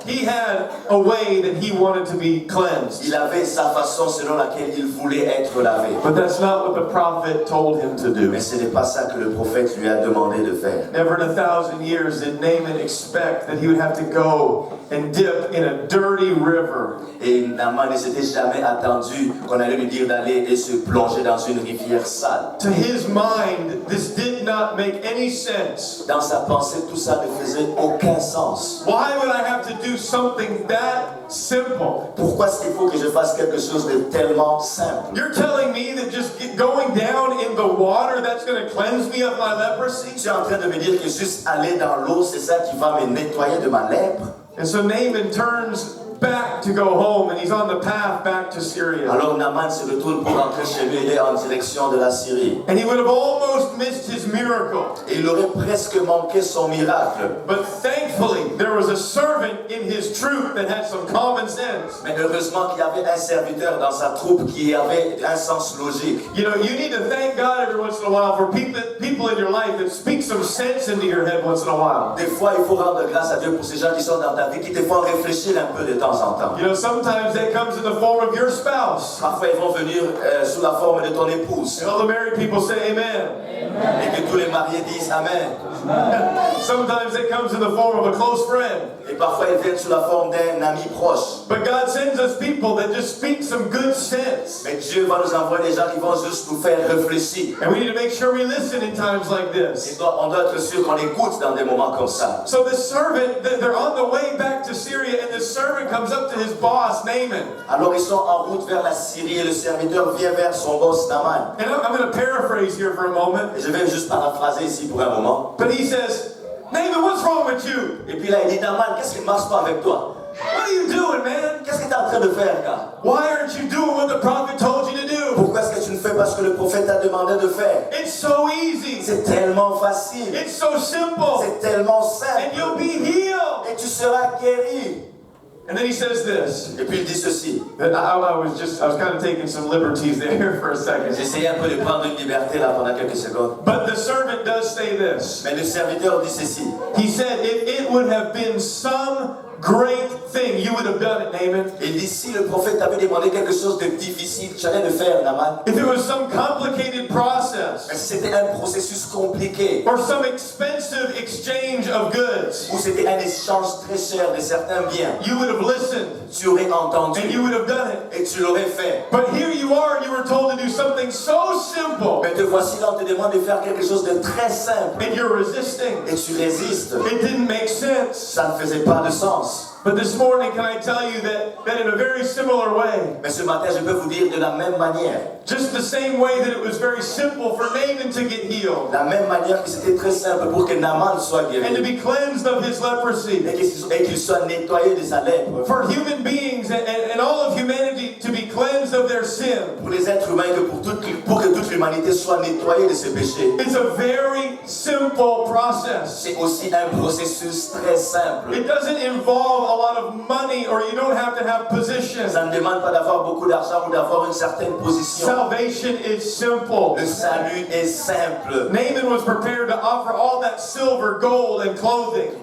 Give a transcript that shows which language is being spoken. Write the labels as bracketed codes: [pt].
[en] He had a way that he wanted to be cleansed. [fr] Il avait sa façon selon laquelle il voulait être lavé. [en] But that's not what the prophet told him to do. [fr] Mais ce n'est pas ça que le prophète lui a demandé de faire. [en] Never in 1,000 years did Naaman expect that he would have to go and dip in a dirty river. [fr] Et Naaman ne s'était jamais attendu qu'on allait lui dire d'aller et se plonger dans une rivière sale. [en] To his mind, this did not make any sense. [fr] Dans sa pensée, tout ça ne faisait aucun sens. [en] Why would I have to do something that simple? [fr] Pourquoi est-ce qu'il faut que je fasse quelque chose de tellement simple? [en] You're telling me that just going down in the water, that's going to cleanse me of my leprosy? [fr] Tu es en train de me dire que juste aller dans l'eau, c'est ça qui va me nettoyer de ma lèpre? [en] And so Naaman turns back to go home, and he's on the path back to Syria. [fr] Alors Naaman se retourne pour rentrer chez lui, il est en direction de la Syrie. [en] And he would have almost missed his miracle. [fr] Et il aurait presque manqué son miracle. [en] But thankfully, there was a servant in his troop that had some common sense. [fr] Mais heureusement qu'il y avait un serviteur dans sa troupe qui avait un sens logique. [en] You know, you need to thank God every once in a while for people in your life that speak some sense into your head once in a while. [fr] Des fois, il faut rendre grâce à Dieu pour ces gens qui sont dans ta vie, qui te font réfléchir un peu de temps en temps. [en] You know, sometimes that comes in the form of your spouse. [fr] Parfois, ils vont venir sous la forme de ton épouse. [en] And all the married people say amen. [fr] Et que tous les mariés disent Amen. [en] Sometimes it comes in the form of a close friend. [fr] Et parfois, ils viennent sous la forme d'un ami proche. [en] But God sends us people that just speak some good sense. [fr] Mais Dieu va nous envoyer des gens qui vont juste nous faire réfléchir. [en] And we need to make sure we listen in times like this. [fr] On doit être sûr qu'on écoute dans des moments comme ça. [en] So this servant, they're on the way back to Syria, and this servant comes up to his boss, Naaman. [fr] Alors ils sont en route vers la Syrie et le serviteur vient vers son boss Naaman. [en] And I'm going to paraphrase here for a moment. [fr] Et je vais juste paraphraser ici pour un moment. [en] But he says, Naaman, what's wrong with you? [fr] Et puis là il dit Naaman, qu'est-ce qui ne marche pas avec toi? [en] What are you doing, man? [fr] Qu'est-ce que tu es en train de faire, gars? [en] Why aren't you doing what the prophet told you to do? [fr] Pourquoi est-ce que tu ne fais pas ce que le prophète t'a demandé de faire? [en] It's so easy. [fr] C'est tellement facile. [en] It's so simple. [fr] C'est tellement [en] And [fr] simple. [en] you'll be healed. [fr] Et tu seras guéri. [en] And then he says this. [fr] Et puis il dit ceci. [en] I was kind of taking some liberties there for a second. [fr] J'essayais un peu de prendre une liberté là pendant quelques secondes. [en] But the servant does say this. [fr] Mais le serviteur dit ceci. [en] He said, if it would have been some great thing, you would have done it, Naaman. [fr] Il dit si le prophète t'avait demandé quelque chose de difficile, tu allais le faire, Naaman. [en] If it was some complicated process, [fr] si c'était un processus compliqué, [en] or some expensive exchange of goods, [fr] ou c'était un échange très cher de certains biens, [en] you would have listened [fr] tu aurais entendu [en] and you would have done it. [fr] et tu l'aurais fait. [en] But here you are, and you were told to do something so simple, [fr] Mais te voici là, on te demande de faire quelque chose de très simple [en] and you're resisting. [fr] et tu résistes. [en] It didn't make sense. [fr] Ça ne faisait pas de sens. [en] But this morning, can I tell you that in a very similar way, [fr] Mais ce matin, je peux vous dire de la même manière, [en] just the same way that it was very simple for Naaman to get healed [fr] de la même manière que c'était très simple pour que Naaman soit [en] and to [fr] guéri [en] be cleansed of his leprosy, [fr] et qu'il soit nettoyé de sa lèpre. [en] for human beings and all of humanity to be cleansed of their sin. [fr] Pour les êtres humains, pour que toute l'humanité soit nettoyée de ses péchés. [en] It's a very simple process. [fr] C'est aussi un processus très simple. [en] It doesn't involve a lot of money, or you don't have to have position. [fr] Ça ne demande pas d'avoir beaucoup d'argent ou d'avoir une certaine position. [en] Salvation is simple. [fr] Le salut est simple. [en] Naaman was prepared to offer all that silver, gold, and clothing.